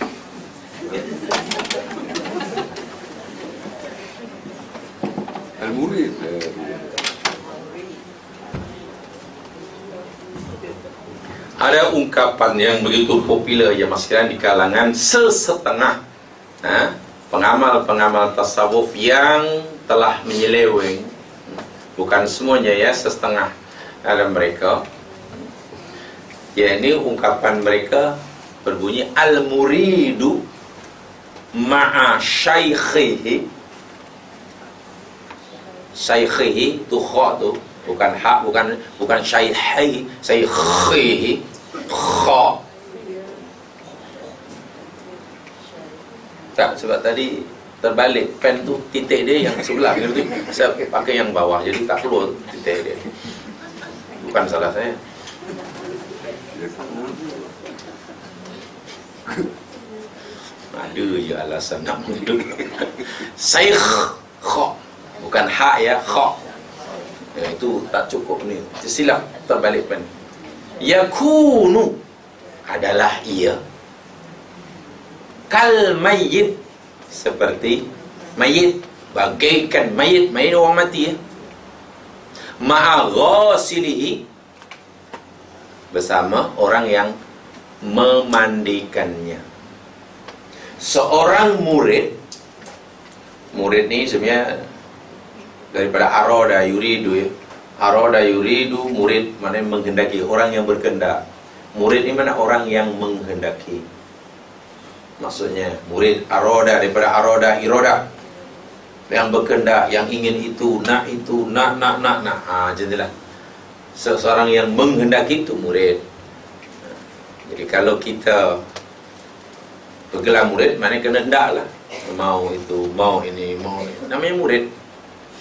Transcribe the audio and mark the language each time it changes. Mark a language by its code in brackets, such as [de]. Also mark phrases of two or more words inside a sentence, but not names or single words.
[ms] Al-Murid. Ada ungkapan yang begitu popular ya mas sekalian di kalangan sesetengah pengamal-pengamal tasawuf yang telah menyeleweng, bukan semuanya ya, setengah dalam mereka. Ya, ini ungkapan mereka berbunyi [ar] المريد مع شيخه. [ms] Syaikhihi tu kha tu, bukan hak, bukan syaikhi, syaikhihi kha. Tak, sebab tadi terbalik pen tu, titik dia yang sebelah gitu. Saya pakai yang bawah, jadi tak keluar titik dia. Bukan salah saya. Ada je alasan nak mundur. Syekh kha, bukan hak ya, kha. Ya, itu tak cukup ni. Silap terbalik pen. Yakunu adalah ia. [ar] كالميت, [ms] seperti mayit, bagaikan mayit orang mati ya. [ar] مع غاسله, [ms] bersama orang yang memandikannya. Seorang murid ni sebenarnya daripada [ar] أراد يريد [ms] ya. [ar] أراد يريد, [ms] murid mana menghendaki, orang yang berkehendak. Murid ni mana orang yang menghendaki. Maksudnya murid arada, daripada [ar] أراد إرادة, [ms] yang berkehendak, yang ingin itu, nak, jadilah seseorang yang menghendaki itu murid. Jadi kalau kita bergelar murid, mana kena hendak lah, mau itu, mau ini, mau ini, namanya murid.